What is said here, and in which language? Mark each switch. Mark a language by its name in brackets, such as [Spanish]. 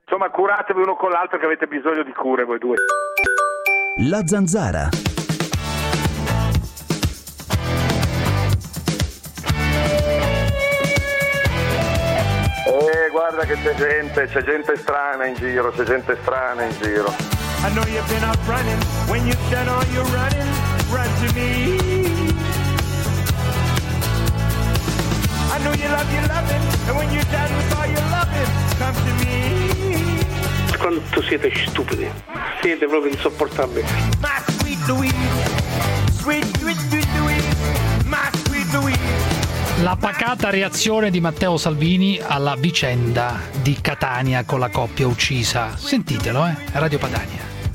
[Italian] Insomma, curatevi uno con l'altro che avete bisogno di cure voi due. La Zanzara. Guarda che c'è gente strana in giro. [English] I know you've been out running, when you've done all your running, run to me. I know you love your loving, and when you're done with all your loving, come to me. [Italian] Quanto siete stupidi, siete proprio insopportabili. [English] My sweet Louise, sweet, sweet, sweet Louise, my sweet Louise. [Italian] la pacata reazione di Matteo Salvini alla vicenda di Catania con la coppia uccisa. Sentitelo, Radio Padania.